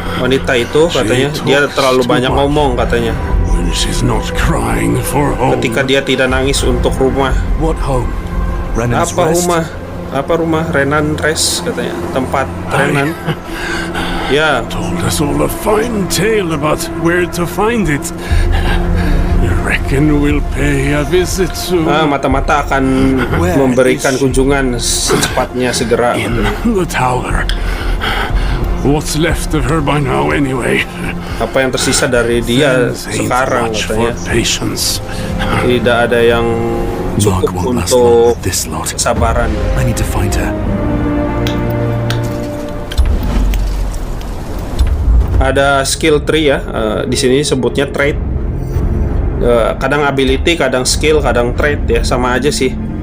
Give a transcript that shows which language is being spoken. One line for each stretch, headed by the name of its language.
Indonesian: Wanita itu katanya dia terlalu banyak ngomong katanya.
English: When she's not crying for home.
Indonesian: Ketika dia tidak nangis untuk rumah.
English: What home? Renan's
Indonesian: Apa
English: Rest?
Indonesian: rumah? Apa rumah? Renan Rest katanya. Tempat Renan. Ya.
English: Told us all a fine tale about where to find it. You reckon we'll pay a visit soon?
Indonesian: Mata-mata akan memberikan kunjungan secepatnya segera.
English: In the tower. What's left of her by now anyway?
Indonesian: Apa yang tersisa dari dia sekarang katanya? Tidak ada yang cukup untuk kesabaran.
English: I need to find her.
Indonesian: Ada skill tree ya, di sini sebutnya trait. Kadang ability, kadang skill, kadang trait ya, sama aja sih.